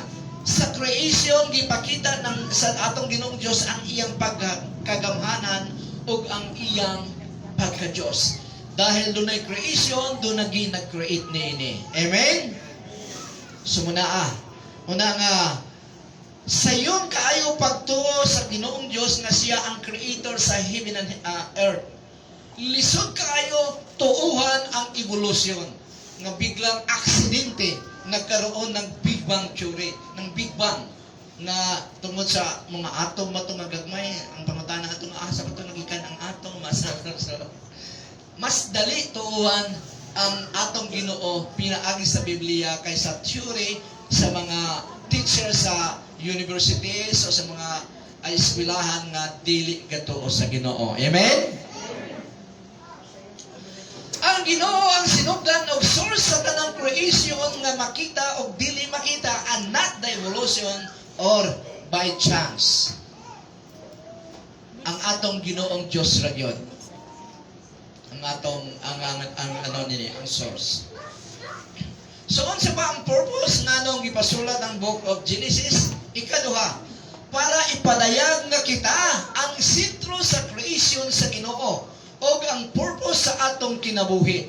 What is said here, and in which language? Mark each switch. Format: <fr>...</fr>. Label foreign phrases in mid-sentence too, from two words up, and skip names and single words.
<ceb>Sa creation gipakita sa atong Ginoong Dios ang iyang pagkagamhanan ug ang iyang pagka-Dios.</ceb> <tl>Dahil doon ay creation, doon nag-create niini.</tl> <ceb>Amen? So muna nga, sa iyon kaayo pagtuo sa Ginoong Diyos nga siya ang creator sa</ceb> <en>heaven and earth.</en> <ceb>Lisod kaayo tuuhan ang evolusyon nga biglang aksidente</ceb> <tl>nagkaroon ng</tl> <ceb>Big Bang Theory, ng Big Bang, na tungod sa mga atom ba itong magagmay, ang pangutana itong asa ba ito nagikan ang atom, mas dali tuuhan ang atong Ginoo pinaagi sa Biblia kaysa theory sa mga teacher sa universities o sa mga eskwelahan nga dili gatuo sa Ginoo. Amen? Ang Ginoo ang sinugdan og source sa tanang creation nga makita o dili makita,</ceb> <en>and not the evolution or by chance.</en> <ceb>Ang atong Ginoong Dios ra gyud. Ang atong ang ano nini, ang source. So unsa ba ang purpose nganong gipasulat ang Book of Genesis? Ikaduha, para ipadayag nga kita ang sentro sa creation sa Ginoo o ang purpose sa atong kinabuhi.</ceb>